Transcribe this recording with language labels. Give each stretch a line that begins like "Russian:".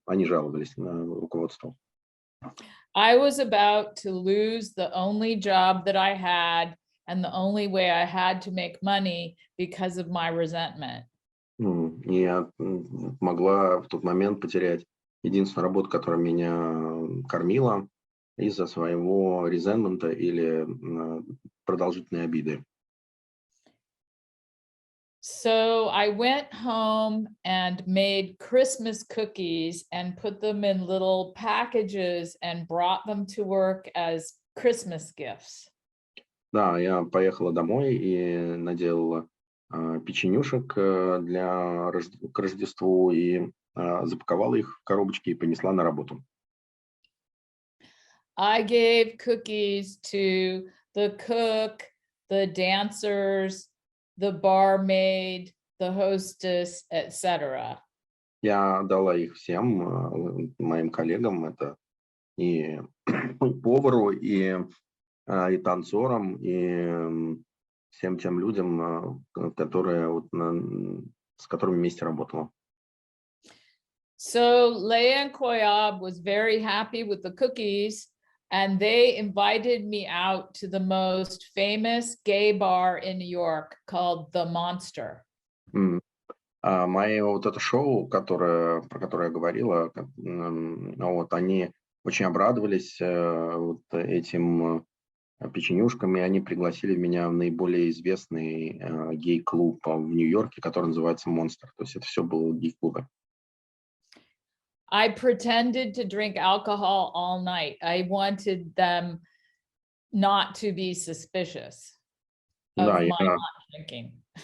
Russian: Они жаловались на руководство.
English: I was about to lose the only job that I had and the only way I had to make money because of my resentment.
Russian: И я могла в тот момент потерять единственную работу, которая меня кормила, из-за своего резентмента или продолжительной обиды.
English: So I went home and made Christmas cookies and put them in little packages and brought them to work as Christmas gifts.
Russian: Да, я поехала домой и наделала печенюшек к Рождеству и запаковала их в коробочки и понесла на работу.
English: I gave cookies to the cook, the dancers, the barmaid, the hostess, etc.
Russian: Я дала их всем моим коллегам, это и повару, и танцорам, и всем тем людям, которые с которыми вместе работала.
English: So Leia and Koyab was very happy with the cookies, and they invited me out to the most famous gay bar in New York called The Monster.
Russian: Мое вот это шоу, про которое я говорила, они очень обрадовались вот этим печенюшкам, и они пригласили меня в наиболее известный гей-клуб в Нью-Йорке, который называется «Монстр». То есть это все было гей-клубы.
English: I pretended to drink alcohol all night. I wanted them not to be suspicious of my not drinking.